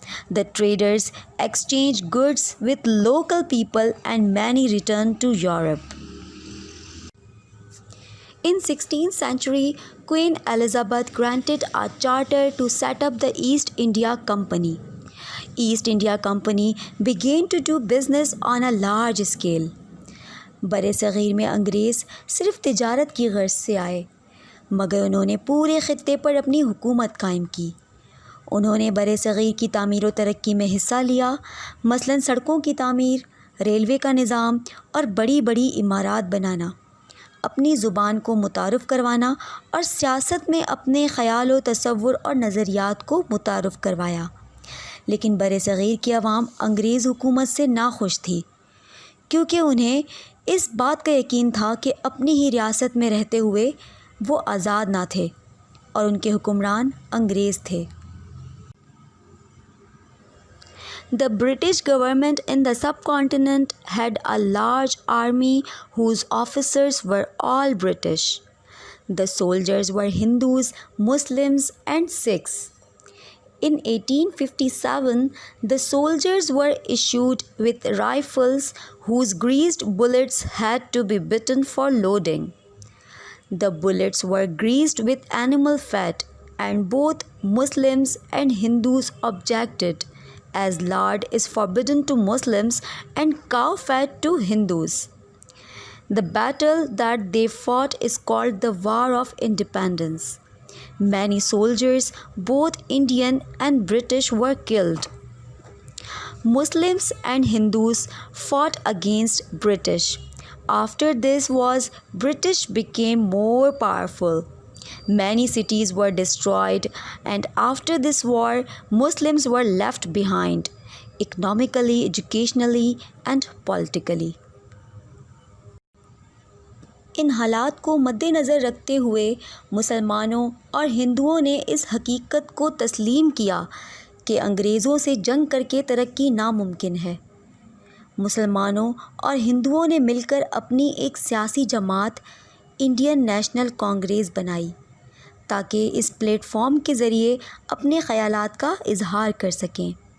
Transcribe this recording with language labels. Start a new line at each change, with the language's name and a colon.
English: The traders exchanged goods with local people and many returned to Europe. In 16th century, Queen Elizabeth granted a charter to set up the East India Company. East India Company began to do business on a large scale.
Urdu: بر صغیر میں انگریز صرف تجارت کی غرض سے آئے، مگر انہوں نے پورے خطے پر اپنی حکومت قائم کی۔ انہوں نے بر صغیر کی تعمیر و ترقی میں حصہ لیا، مثلاً سڑکوں کی تعمیر، ریلوے کا نظام اور بڑی بڑی عمارات بنانا، اپنی زبان کو متعارف کروانا اور سیاست میں اپنے خیال و تصور اور نظریات کو متعارف کروایا۔ لیکن بر صغیر کی عوام انگریز حکومت سے ناخوش تھی، کیونکہ انہیں اس بات کا یقین تھا کہ اپنی ہی ریاست میں رہتے ہوئے وہ آزاد نہ تھے اور ان کے حکمران انگریز تھے۔
English: The British government in the subcontinent had a large army whose officers were all British. The soldiers were Hindus, Muslims, and Sikhs. In 1857, the soldiers were issued with rifles whose greased bullets had to be bitten for loading. The bullets were greased with animal fat, and both Muslims and Hindus objected, as lard is forbidden to Muslims and cow fat to Hindus. The battle that they fought is called the War of Independence. Many soldiers, both Indian and British, were killed. Muslims and Hindus fought against British. After this was British became more powerful. Many cities were destroyed, and after this war, Muslims were left behind, economically, educationally, and politically.
Urdu: ان حالات کو مد نظر رکھتے ہوئے مسلمانوں اور ہندوؤں نے اس حقیقت کو تسلیم کیا کہ انگریزوں سے جنگ کر کے ترقی ناممکن ہے۔ مسلمانوں اور ہندوؤں نے مل کر اپنی ایک سیاسی جماعت انڈین نیشنل کانگریس بنائی تاکہ اس پلیٹ فارم کے ذریعے اپنے خیالات کا اظہار کر سکیں۔